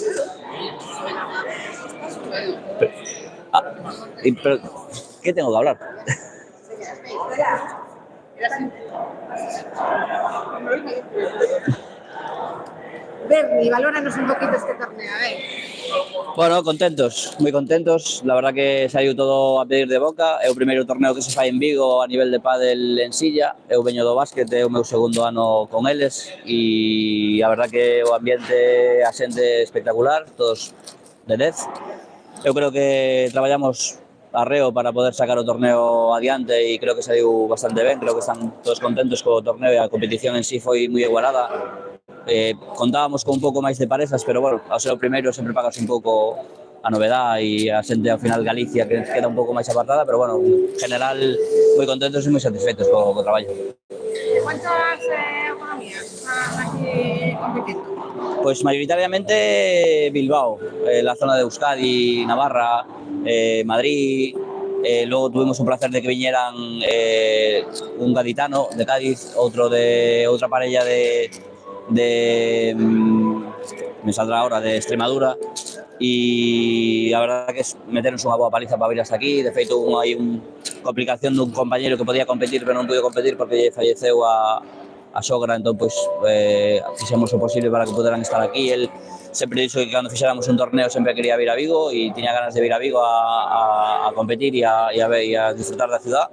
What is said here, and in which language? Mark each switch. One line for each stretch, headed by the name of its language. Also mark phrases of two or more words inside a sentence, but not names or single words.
Spanish: Pero, ¿qué tengo que hablar? Berni, valóranos un poquito este torneo,
Galician: Bueno, contentos, moi contentos.
Spanish: La verdad que
Galician: saiu todo a pedir de boca. É o primeiro torneo que se fai en Vigo a nivel de pádel en Silla. Eu veño do básquet, é o meu segundo ano con eles e a verdad que o ambiente, a xente espectacular, todos de 10. Eu creo que traballamos arreo para poder sacar o torneo adiante e creo que saiu bastante ben. Creo que están todos contentos co torneo e a competición en sí foi moi igualada. Contábamos con un pouco máis de parezas, pero bueno, ao ser o primeiro sempre pagas un pouco a novedade e a xente ao final Galicia que queda un pouco máis apartada, pero bueno, en general moi contentos e moi satisfeitos co traballo.
Spanish: ¿Cuántas economías están aquí compitiendo? Pois mayoritariamente Bilbao, la zona de Euskadi, Navarra, Madrid. Luego tuvimos un placer de que vinieran un gaditano de Cádiz,
Galician: outro de outra parella
Spanish: me saldrá ahora, de Extremadura, y la verdad que es meternos
Galician: unha boa paliza para vir
Spanish: hasta aquí.
Galician: De feito, hai unha complicación dun compañero que podía competir, pero non pudo competir porque falleceu a sogra, entón pois fixemos o posible para que poderan estar aquí. El sempre dixo que cando fixéramos un torneo sempre quería vir a Vigo e tiña ganas de vir a Vigo a competir e a disfrutar da ciudad.